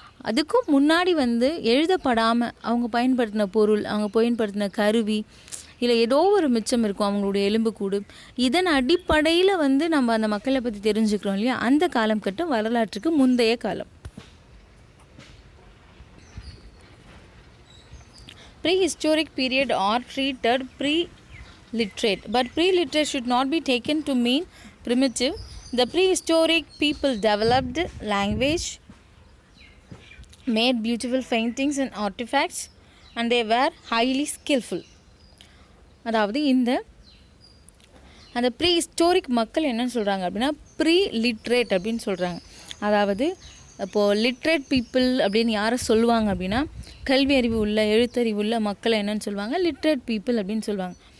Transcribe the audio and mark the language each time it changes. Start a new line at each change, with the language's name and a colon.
Tamil: அதுக்கும் முன்னாடி எழுதப்படாமல் அவங்க பயன்படுத்தின பொருள், அவங்க பயன்படுத்தின கருவி, இல்லை ஏதோ ஒரு மிச்சம் இருக்கும் அவங்களுடைய எலும்புக்கூடு. இதன் அடிப்படையில் நம்ம அந்த மக்களை பற்றி தெரிஞ்சுக்கிறோம் இல்லையா, அந்த காலம் கட்டம் வரலாற்றுக்கு முந்தைய காலம்.
English: Prehistoric period are treated pre-literate, but pre-literate should not be taken to mean primitive. The prehistoric people developed language, made beautiful paintings and artifacts, and they were highly skillful.
Tamil: அதாவது அந்த ப்ரீ ஹிஸ்டாரிக் மக்கள் என்னன்னு சொல்கிறாங்க அப்படின்னா pre literate அப்படின்னு சொல்கிறாங்க. அதாவது இப்போது லிட்ரேட் பீப்புள் அப்படின்னு யாரை சொல்லுவாங்க அப்படின்னா கல்வி அறிவு உள்ள எழுத்தறிவு உள்ள மக்களை என்னன்னு சொல்லுவாங்க லிட்ரேட் பீப்புள் அப்படின்னு சொல்லுவாங்க.